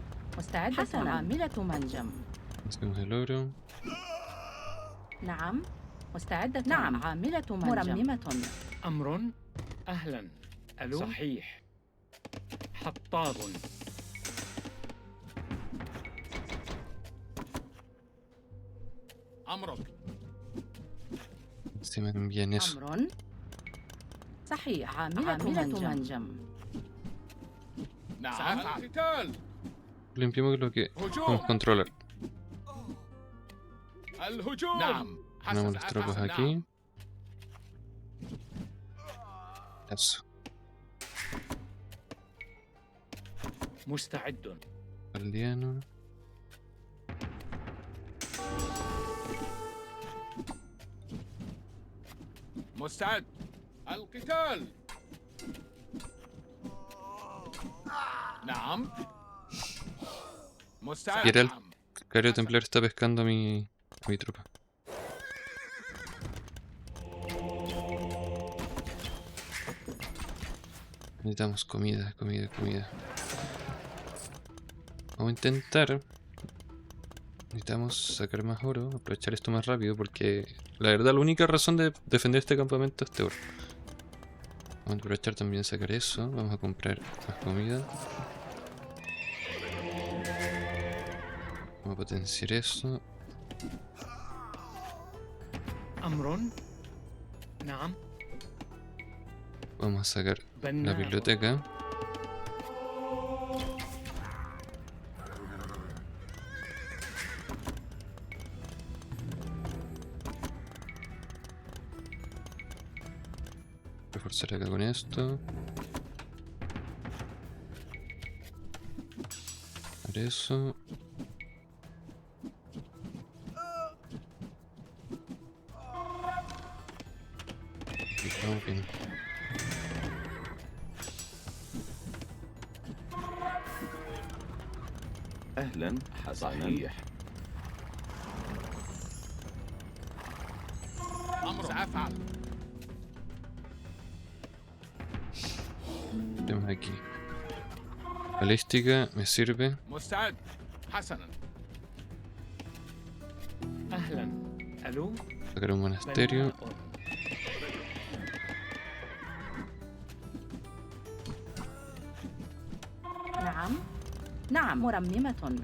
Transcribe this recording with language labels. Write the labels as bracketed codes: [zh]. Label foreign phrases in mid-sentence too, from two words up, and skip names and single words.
[ar] مستعدة. عاملة منجم. [es] Hacemos el oro. [ar] نعم. مستعدة. نعم. عاملة مرممة. أمر. أهلا. ألو. صحيح. حطاب. أمرك. [es] Si me envían eso. [ar] أمر. صحيح. عاملة منجم. نعم. سأفعل. قتال. [es] Limpiemos lo que podemos [ar] هجوم. [es] controlar. [ar] الهجوم. نعم. [es] Ponemos las tropas [ar] نعم. [es] aquí. Eso. [ar] مستعد. [es] Aldeano. [ar] مستعد القتال نعم مستعد [es] Siquiera el [ar] نعم [es] Cario Templar está pescando a mi tropa. Necesitamos comida, comida, comida. Vamos a intentar. Necesitamos sacar más oro, aprovechar esto más rápido porque la verdad la única razón de defender este campamento es este oro. Vamos a aprovechar también sacar eso, vamos a comprar más comida. Vamos a potenciar eso. [ar] أمر نعم [es] Vamos a sacar la [ar] بناء [es] biblioteca. Reforzar acá con esto. Hacer eso. Y estamos bien. [ar] أهلا حسنا صحيح أمر سأفعل [es] Tenemos aquí. Balística, me sirve. [ar] مستعد حسنا أهلا ألو [es] Sacar un monasterio. [ar] بناء نعم نعم مرممة